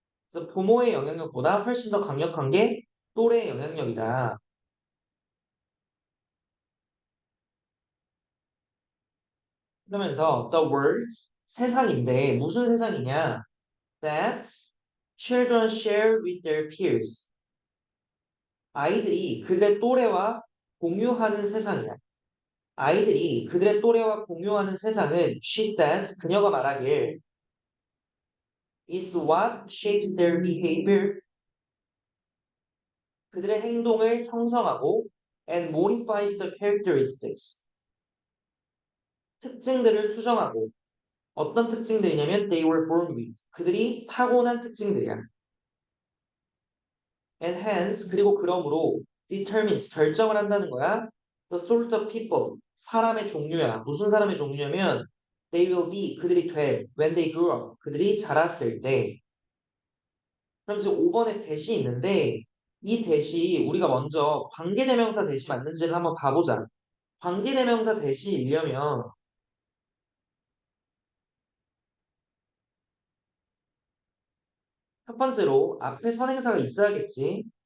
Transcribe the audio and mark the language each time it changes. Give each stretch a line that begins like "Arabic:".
Korean: 그래서 부모의 영향력보다 훨씬 더 강력한 게 또래의 영향력이다. 그러면서
English: the world,
Korean: 세상인데 무슨 세상이냐?
English: That children share with their peers.
Korean: 아이들이 그들의 또래와 공유하는 세상이야. 아이들이 그들의 또래와 공유하는 세상은
English: she says,
Korean: 그녀가 말하길
English: is what shapes their behavior.
Korean: 그들의 행동을 형성하고
English: and modifies the characteristics.
Korean: 특징들을 수정하고 어떤 특징들이냐면
English: they were born with.
Korean: 그들이 타고난 특징들이야.
English: And hence
Korean: 그리고 그러므로 determines 결정을 한다는 거야.
English: The sort of people
Korean: 사람의 종류야. 무슨 사람의 종류냐면
English: they will be
Korean: 그들이 돼
English: when they grow up
Korean: 그들이 자랐을 때. 그럼 지금 5번에 대시 있는데 이 대시 우리가 먼저 관계대명사 대시 맞는지를 한번 봐보자. 관계대명사 대시이려면 첫 번째로 앞에 선행사가 있어야겠지.